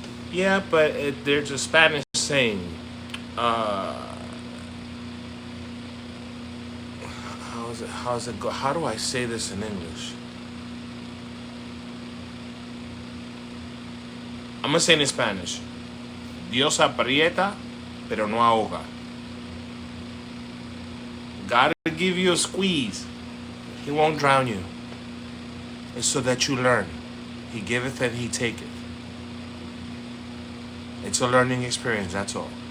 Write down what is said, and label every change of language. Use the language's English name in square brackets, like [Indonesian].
[English] Yeah, but there's a Spanish saying. Uh, how's it? How's it go? How do I say this in English? I'm gonna say it in Spanish. [Spanish] Dios aprieta, pero no ahoga. [English] God will give you a squeeze. He won't drown you. It's so that you learn. He giveth and he taketh. It's a learning experience, that's all.